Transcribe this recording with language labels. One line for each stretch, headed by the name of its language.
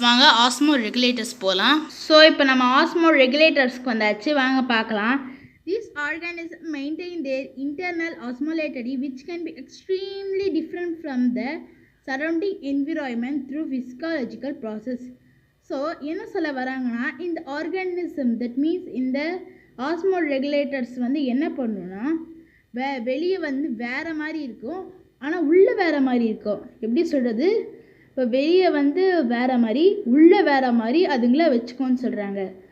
Tamil: வாங்க ஆஸ்மோ ரெகுலேட்டர்ஸ் போகலாம். ஸோ இப்போ நம்ம ஆஸ்மோ ரெகுலேட்டர்ஸ்க்கு வந்தாச்சு, வாங்க பார்க்கலாம்.
English: These organisms maintain their internal osmolality which can be extremely different from the surrounding environment through physiological process.
Tamil: So என்ன சொல்ல வராங்கன்னா இந்த ஆர்கானிசம்
English: that means
Tamil: இந்த ஆஸ்மோ ரெகுலேட்டர்ஸ் வந்து என்ன பண்ணுன்னா வெளியே வந்து வேறு மாதிரி இருக்கும், ஆனால் உள்ளே வேறு மாதிரி இருக்கும். எப்படி சொல்கிறது? இப்போ வெளியே வந்து வேறு மாதிரி உள்ளே வேறு மாதிரி அதுங்கள வச்சுக்கோன்னு சொல்கிறாங்க.